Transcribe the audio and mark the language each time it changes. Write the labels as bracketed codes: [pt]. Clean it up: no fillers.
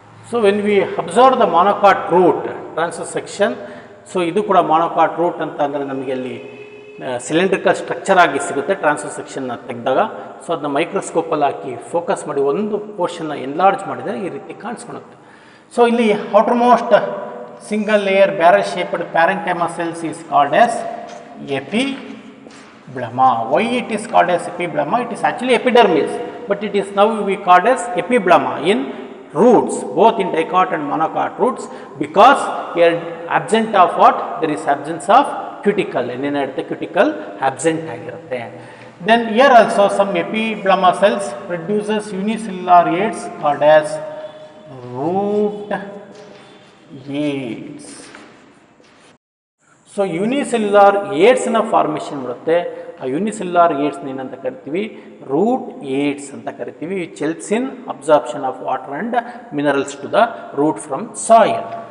[en] So when we observe the monocot root transverse section, [kn] so ಇದು ಕೂಡ monocot root ಅಂತ ಅಂದರೆ ನಮಗೆ ಅಲ್ಲಿ ಸಿಲಿಂಡ್ರಿಕಲ್ ಸ್ಟ್ರಕ್ಚರ್ ಆಗಿ ಸಿಗುತ್ತೆ ಟ್ರಾನ್ಸ್ವರ್ಸ್ ಸೆಕ್ಷನ್ನ ತೆಗೆದಾಗ. ಸೊ ಅದನ್ನ ಮೈಕ್ರೋಸ್ಕೋಪಲ್ಲಿ ಹಾಕಿ ಫೋಕಸ್ ಮಾಡಿ ಒಂದು ಪೋರ್ಷನ್ನ ಎನ್ಲಾರ್ಜ್ ಮಾಡಿದರೆ ಈ ರೀತಿ ಕಾಣಿಸ್ಕೊಳುತ್ತೆ. [en] So ಇಲ್ಲಿ outermost single layer barrel shaped parenchyma cells is called as epiblema. Why it is called as epiblema? It is actually epidermis, but it is now we called as epiblema in roots, both in dicot and monocot roots, because here absent of what? There is absence of cuticle. Innate cuticle absent ಆಗಿರುತ್ತೆ. Then here also some epiblema cells produces unicellular aids called as root aids. [kn] So unicellular ಏಡ್ಸ್ನ formation ಬರುತ್ತೆ. ಆ unicellular ಏಡ್ಸ್ನ ಏನಂತ ಕರಿತೀವಿ? [en] root aids [kn] ಅಂತ ಕರಿತೀವಿ. [en] Which helps in absorption of water and minerals to the root from soil.